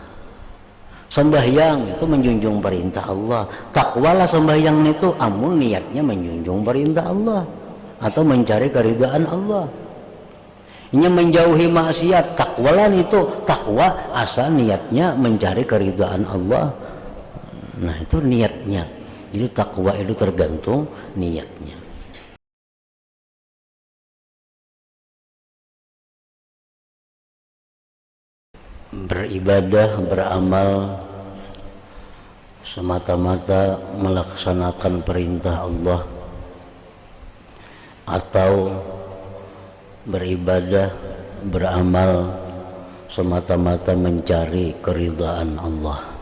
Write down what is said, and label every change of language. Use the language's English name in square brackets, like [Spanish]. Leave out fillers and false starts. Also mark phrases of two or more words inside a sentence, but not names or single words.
[Indonesian] Sembahyang itu menjunjung perintah Allah. Takwa lah sembahyang itu amun niatnya menjunjung perintah Allah atau mencari keridaan Allah. Ini menjauhi maksiat, takwalan itu takwa asal niatnya mencari keridaan Allah. Nah, itu niatnya. Jadi takwa itu tergantung niatnya. Beribadah, beramal semata-mata melaksanakan perintah Allah, atau beribadah, beramal semata-mata mencari keridhaan Allah.